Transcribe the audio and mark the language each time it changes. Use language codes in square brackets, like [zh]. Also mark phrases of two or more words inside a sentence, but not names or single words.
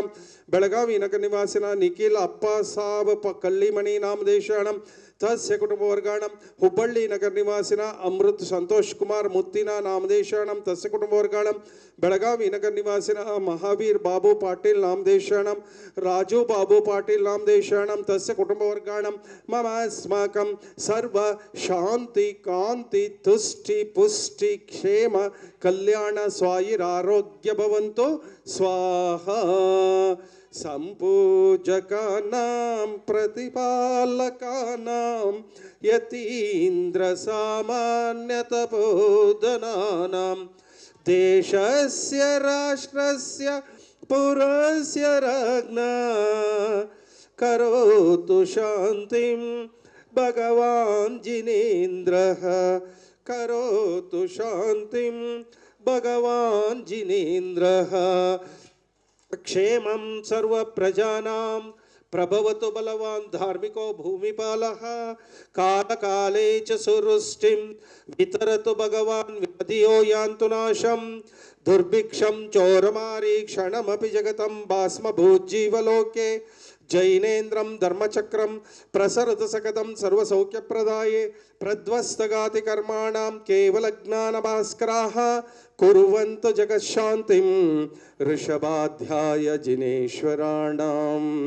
[sa] ಬೆಳಗಾವಿ ನಗರ ನಿವಾಸಿನ ನಿಖಿಲ್ ಅಪ್ಪ ಸಾಬ್ ಕಳ್ಳಿಮಣಿ ನಾಮದೇಶಾಣಂ ತಸ್ಯ ಕುಟುಂಬವರ್ಗಾಣಂ ಹುಬ್ಬಳ್ಳಿ ನಗರ ನಿವಾಸಿನ ಅಮೃತ್ ಸಂತೋಷ್ ಕುಮಾರ್ ಮುತ್ತಿನ ನಾಮದೇಶಾಣಂ ತಸ್ಯ ಕುಟುಂಬವರ್ಗಾಣಂ ಬೆಳಗಾವಿ ನಗರ ನಿವಾಸಿನ ಮಹಾವೀರ್ ಬಾಬು ಪಾಟೀಲ್ ನಾಮದೇಶಾಣಂ ರಾಜು ಬಾಬು ಪಾಟೀಲ್ ನಾಮದೇಶಾಣಂ ತಸ್ಯ ಕುಟುಂಬವರ್ಗಾಣಂ ಮಮ ಅಸ್ಮಾಕಂ ಸರ್ವ ಶಾಂತಿ ಕಾಂತಿ ತುಷ್ಟಿ ಪುಷ್ಟಿ ಕ್ಷೇಮ ಕಲ್ಯಾಣ ಸ್ವಾಯುರಾರೋಗ್ಯ ಭವಂತು ಸ್ವಾಹಾ ಸಂಪೂಜಕಾನಾಂ ಪ್ರತಿಪಾಲಕಾನಾಂ ಯತೀಂದ್ರ ಸಾಮಾನ್ಯ ತಪೋಧನಾನಾಂ ದೇಶಸ್ಯ ರಾಷ್ಟ್ರಸ್ಯ ಪುರಸ್ಯ ರಾಜ್ಞಾ ಕರೋತು ಶಾಂತಿಂ ಭಗವಾನ್ ಜಿನೇಂದ್ರಃ ಕರೋತು ಶಾಂತಿಂ ಭಗವಾನ್ ಜಿನೇಂದ್ರಃ क्षेमं सर्व प्रजानां प्रभवतु बलवान् धार्मिको भूमिपालः काल काले च सुवृष्टिं वितरतु भगवान् विपदियो यान्तु नाशं दुर्भिक्षं चोरमारी क्षणमपि जगतं भास्मभूज्जीवलोके जैनेन्द्रं धर्मचक्रं प्रसरत सकतं सर्वसौख्यप्रदाये प्रध्वस्तगाति कर्माणां केवलज्ञानभास्कराः कुर्वन्तु जगत्शान्तिं ऋषभाध्याय जिनेश्वराणां